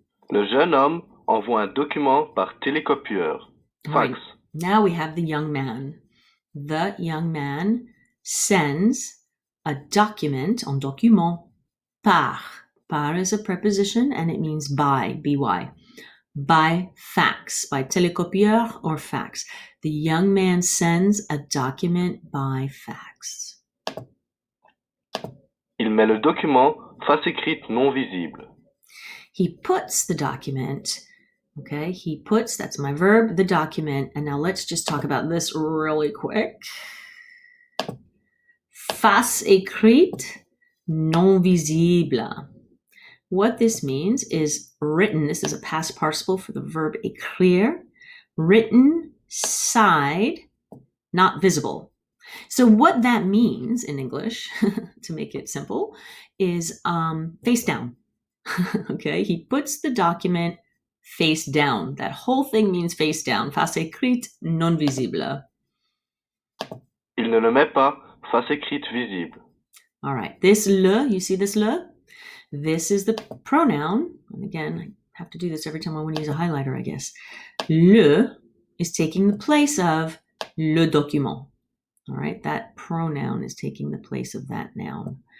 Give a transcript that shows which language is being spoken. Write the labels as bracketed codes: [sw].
[fr] Le jeune homme envoie un document par télécopieur. [en] Fax. Right. Now we have the young man. The young man sends a document, [fr] un document, [en] par. Par is a preposition and it means by, by. By fax, by télécopieur or fax. The young man sends a document by fax. [fr] Il met le document face écrite non visible. [en] He puts the document, okay, he puts, that's my verb, the document. And now let's just talk about this really quick. [fr] Face écrite non visible. [en] What this means is written, this is a past participle for the verb écrire, written side, not visible. So what that means in English, to make it simple, is face down. Okay, he puts the document face down. That whole thing means face down. [fr] Face écrite non visible. Il ne le met pas face écrite visible. [en] All right, this le, you see this le? This is the pronoun. And again, I have to do this every time I want to use a highlighter, I guess. Le is taking the place of [fr] le document. [en] All right, that pronoun is taking the place of that noun.